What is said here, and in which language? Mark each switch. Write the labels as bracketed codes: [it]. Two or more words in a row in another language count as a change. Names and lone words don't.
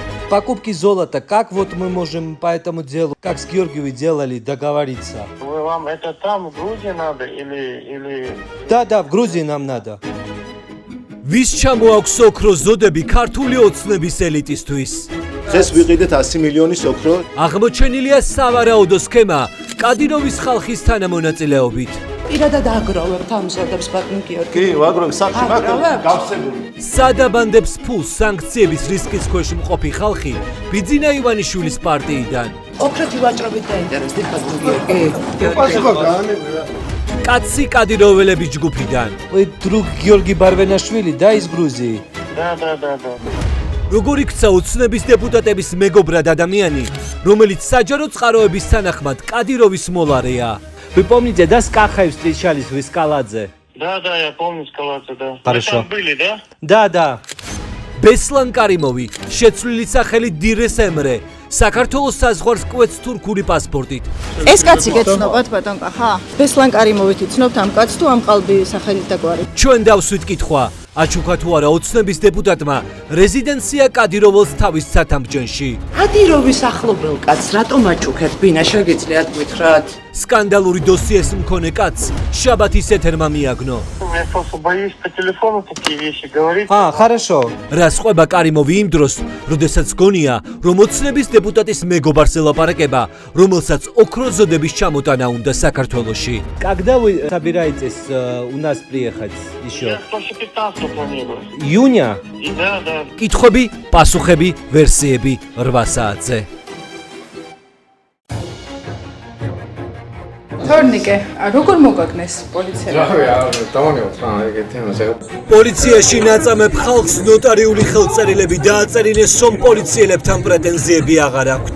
[ru] Покупки золота, как вот мы можем по этому делу, как с Георгиевой делали, договориться? Вам это там, в Грузии надо или... Да, в Грузии нам надо. [ka] ვის ჩამოაქვს ოქროს ზოდები ქართული ოცნების ელიტისთვის? დღეს ვიყიდეთ 100 მილიონის ოქრო. აღმოჩენილია სავარაუდო სქემა კადიროვის ხალხის თანამონაწილეობით. პირადად აგროვებთ ამ ზოდებს ბატონ გიორგი. კი, ვაგროვებ სახში მაგრამ გავსებული. სადაბანდებს ფულს სანქციების რისკის ქვეშ მყოფი ხალხი ბიძინა ივანიშვილის პარტიიდან. ოქროთი ვაჭრობით დაინტერესდით ბატონ გიორგი. პასუხა გაანებია. კაცი კადიროველების ჯგუფიდან. [ru] Вы друг Георгий Барвенашвили, да, из Грузии? Да. [ka] როგორ იქცა ოცნების deputatების მეგობრად ადამიანი, რომელიც საჯარო წყაროების თანახმად კადიროვის მოლარეა. [ru] Вы помните, да, с Кахаев встречались в Эскаладзе? Да, я помню Скалаца, да. Хорошо. Вы там были, да? Да. [ka] ბესლან კარიმოვი, შეცვლილი სახელით დირეს ემრე, საქართველოს საზღვარს კვეთს თურქული პასპორტით. ეს კაცი გეცნობათ ბატონ კახა? ბესლან კარიმოვით იცნობთ ამ კაცს თუ ამ ყალბი სახელით და გვარი? ჩვენ დავსვით კითხვა, აჩუქა თუ არა ოცნების დეპუტატმა რეზიდენცია კადიროველს თავის სათამბჯენში. კადიროვის ახლობელ კაცს რატომ აჩუქეთ? ბინა შეგიძლიათ გითხრათ? სკანდალური დოსიეს მქონე კაცს შაბათის ეთერმა მიაგნო. [ru] Я просто боюсь по телефону такие вещи говорить. Хорошо. [ka] რა სხვება კარიმოვი იმ დროს, როდესაც გონია, რომ ოცნების დეპუტატის მეგობარს ელაპარაკება, რომელსაც ოქროზოდების ჩამოტანა უნდა საქართველოში. [ru] Когда вы собираетесь у нас приехать еще? Я после 15 планирую. Июня? И да. [ka] კითხვები, პასუხები, ვერსიები 8 საათზე. თორნიკე, როგორ მოგაგნეს პოლიციამ? პოლიციაში ნაწამებ ხალხს ნოტარიული ხელწერილები დააწერინეს, რომ პოლიციელებთან პრეტენზიები აღარ აქვთ.